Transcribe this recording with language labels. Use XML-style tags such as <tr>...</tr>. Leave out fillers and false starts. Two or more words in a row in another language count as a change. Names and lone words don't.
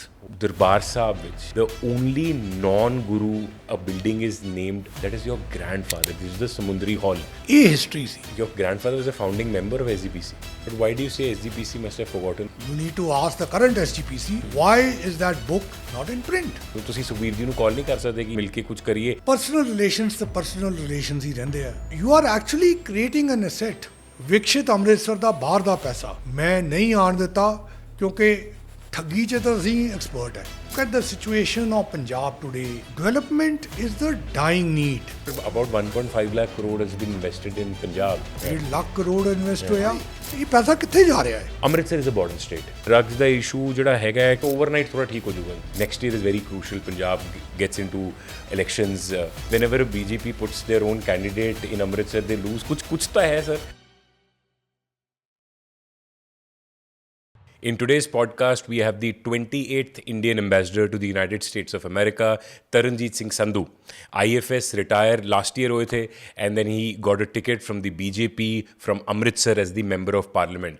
<en>Darbar Sahib, which the only non-guru a building is named, that is your grandfather. This is the Samundri Hall. A history see. Your grandfather was a founding member of SGPC. But why do you say SGPC must have forgotten? You need to ask the current SGPC, why is that book not in print?</en> <pa>तो ਤੁਸੀਂ ਸੁਖਬੀਰ ਜੀ ਨੂੰ ਕਾਲ ਨਹੀਂ ਕਰ ਸਕਦੇ ਕਿ ਮਿਲ ਕੇ ਕੁਝ ਕਰੀਏ?</pa> <en>Personal relations</en> <pa>ਤਾਂ</pa> <en>personal relations</en> <pa>ਹੀ ਰਹਿੰਦੇ ਆ.</pa> <en>You are actually creating an asset.</en> <pa>ਵਿਕਸਿਤ ਅੰਮ੍ਰਿਤਸਰ ਦਾ ਬਾਹਰ ਦਾ ਪੈਸਾ ਮੈਂ ਨਹੀਂ ਆਣ ਦਿੱਤਾ ਕਿਉਂਕਿ ਠੱਗੀ 'ਚ ਤਾਂ ਅਸੀਂ ਐਕਸਪਰਟ ਹੈ.</pa> <en>Look at the situation of Punjab today. Development is the dying need. About 1.5 lakh crore has been invested in Punjab.</en> <pa>1.5 ਲੱਖ ਕਰੋੜ ਇਨਵੈਸਟ ਹੋਇਆ. ਇਹ ਪੈਸਾ ਕਿੱਥੇ ਜਾ ਰਿਹਾ ਹੈ?</pa> <en>Amritsar is a border state.</en> <pa>Drugs ਦਾ issue ਜਿਹੜਾ ਹੈਗਾ ਹੈ overnight ਥੋੜਾ ਠੀਕ ਹੋ ਜਾਊਗਾ.</pa> <en>Next year is very crucial. Punjab gets into elections. Whenever BJP puts their own candidate in Amritsar, they lose.</en> <pa>कुछ ਤਾਂ ਹੈ sir.</pa> <en>In today's podcast, we have the 28th Indian ambassador to the United States of America, Taranjit Singh Sandhu. IFS retired last year, and then he got a ticket from the BJP from Amritsar as the member of parliament.</en>